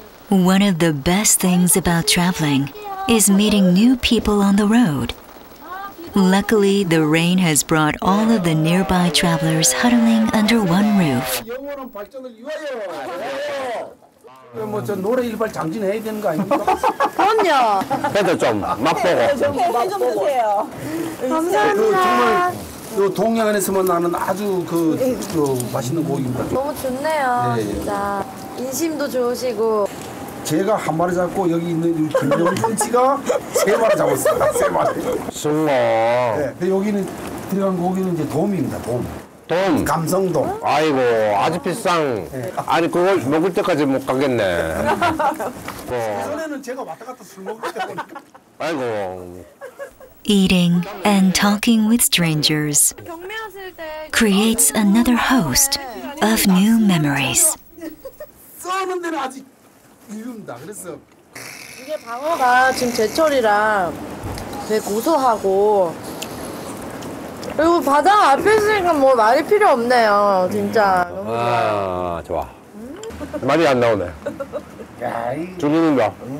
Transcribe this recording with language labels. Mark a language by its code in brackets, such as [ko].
[en] One of the best things about traveling is meeting new people on the road. Luckily, the rain has brought all of the nearby travelers huddling under one roof. [ko] 영원한 발전을 위하여. 뭐저 노래 일발 장진해야 되는 거 아닙니까? 그럼요. 그래도 좀 맛보고. 좀 드세요. 감사합니다. 정말 동해안에서만 나는 아주 그 맛있는 고기입니다. 너무 좋네요. 네. 진짜 인심도 좋으시고. 제가 한 마리 잡고 여기 있는 김영준 씨가 3마리 잡았어요. 3마리. 숭어. 네. 여기는 들어간 고기는 이제 돔입니다. 돔. 감성돔. 아이고 아주 비싼. 네. 아니 그걸 먹을 때까지 못 가겠네. 예전에는 제가 왔다 갔다 술 먹을 때 보니까. 아이고. [en] Eating and talking with strangers creates another host of new memories. [ko] 써는 데는 아직 이릅니다. 그래서 이게 방어가 지금 제철이라 되게 고소하고, 그리고 바다 앞에 있으니까 뭐 말이 필요 없네요. 진짜 너무 좋아요. 아 좋아. 말이 안 나오네. 주님인가?